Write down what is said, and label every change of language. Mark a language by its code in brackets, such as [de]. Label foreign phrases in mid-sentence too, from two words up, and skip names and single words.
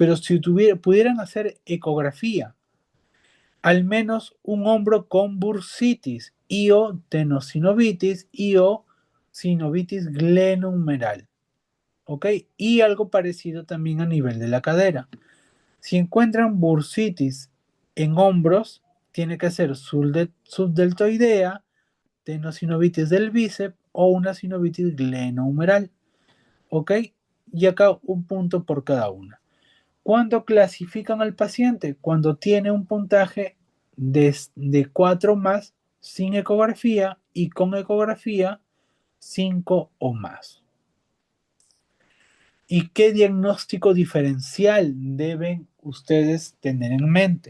[es] Pero si pudieran hacer ecografía, al menos un hombro con bursitis y o tenosinovitis y o sinovitis glenohumeral. ¿Ok? Y algo parecido también a nivel de la cadera. Si encuentran bursitis en hombros, tiene que ser subdeltoidea, tenosinovitis del bíceps o una sinovitis glenohumeral. ¿Ok? Y acá un punto por cada una. ¿Cuándo clasifican al paciente? Cuando tiene un puntaje de 4 más sin ecografía y con ecografía 5 o más. ¿Y qué diagnóstico diferencial deben ustedes tener en mente?